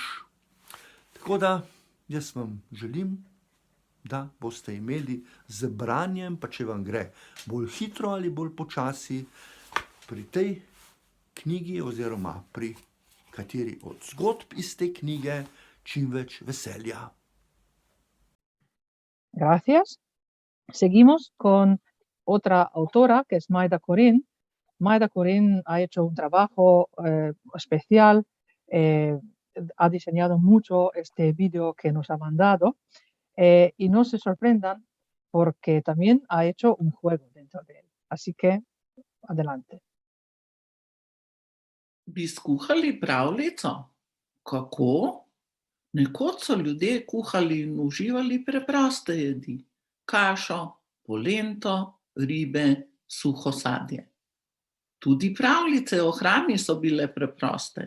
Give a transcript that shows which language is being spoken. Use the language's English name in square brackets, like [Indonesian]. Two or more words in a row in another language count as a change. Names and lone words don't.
[Slovenian] Tako da jaz vam želim, da boste imeli z branjem, pa če vam gre bolj hitro ali bolj počasi, pri tej knjigi oziroma pri kateri od zgodb iz te knjige čim več veselja. [Spanish] Gracias. Seguimos con otra autora, que es Mayda Corín. Mayda Corín ha hecho un trabajo especial, ha diseñado mucho este vídeo que nos ha mandado y no se sorprendan porque también ha hecho un juego dentro de él. Así que, adelante. [Slovenian] Bi skuhali pravljico? Kako? Nekoč so ljudje kuhali in uživali preproste jedi. Kašo, polento, ribe, suho sadje. Tudi pravljice o hrani so bile preproste.